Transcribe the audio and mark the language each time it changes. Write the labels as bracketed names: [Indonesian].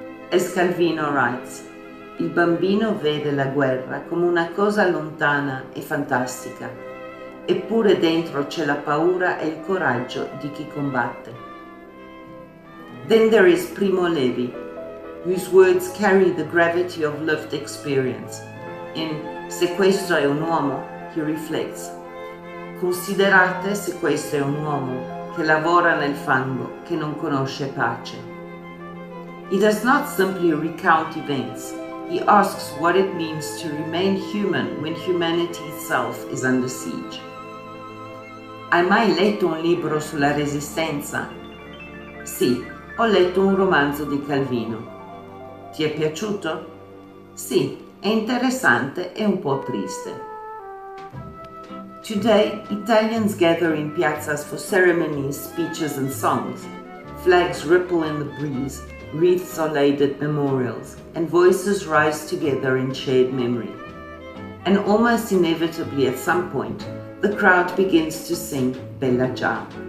[English] As Calvino writes, [Italian] il bambino vede la guerra come una cosa lontana e fantastica, eppure dentro c'è la paura e il coraggio di chi combatte. [English] Then there is Primo Levi, whose words carry the gravity of lived experience. [Italian] In Se questo è un uomo, [English] he reflects, [Italian] considerate se questo è un uomo che lavora nel fango, che non conosce pace. [English] He does not simply recount events, he asks what it means to remain human when humanity itself is under siege. [Italian] Hai mai letto un libro sulla resistenza? Sì, ho letto un romanzo di Calvino. Ti è piaciuto? Sì, è interessante e un po' triste. [English] Today, Italians gather in piazzas for ceremonies, speeches and songs. Flags ripple in the breeze, wreaths are laid at memorials, and voices rise together in shared memory. And almost inevitably at some point, the crowd begins to sing Bella Ciao.